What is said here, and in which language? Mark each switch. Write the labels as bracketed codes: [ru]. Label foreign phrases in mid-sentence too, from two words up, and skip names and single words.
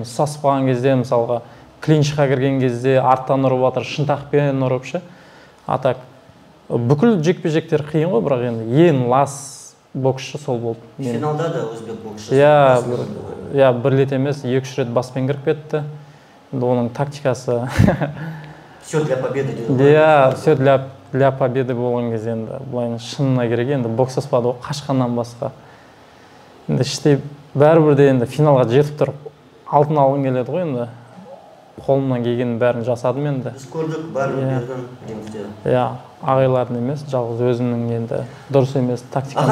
[kk] Сасып қалған кезде, мысалға клинчқа кірген кезде арттан ұрып жатыр, шынтақпен ұрыпшы. Атак бүкіл жекпе-жектер қиын ғой, бірақ енді ең лас боксшы сол болды. Финалда да өзбек боксшысы. Бір рет емес, 2-3 рет баспен кіріп кетті. Оның тактикасы [ru] все для победы дейді. Все для победы [kk] болған кезде енді бұлайын шынына керек, енді боксаспады ғой, қашқаннан басқа. Енді іштей бәрібірде енді финалға жетіп тұрып алтын алғым келеді ғой, енді қолымнан келгеннің бәрін жасадым енді. Біз көрдік, бәрін бердің рингте. ағайлардың емес, жалғыз өзімнің енді дұрыс емес тактикамда